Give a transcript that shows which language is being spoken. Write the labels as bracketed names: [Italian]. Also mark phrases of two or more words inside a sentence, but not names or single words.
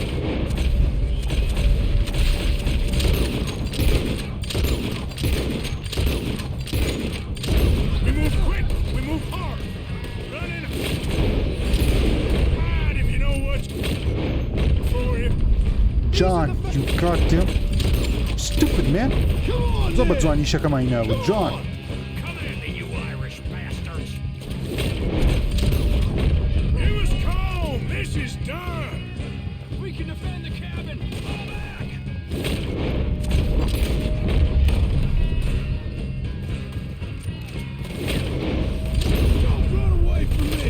[English] We move quick. We move hard. Running. Hide if you know what's for you. John, you goddamn stupid man. [Central Kurdish] زۆر جوانی شەکەمانی ناوە John. [English] Come at me, you Irish bastards. It was calm. This is done. We can defend the cabin. Fall back. Don't run away from me.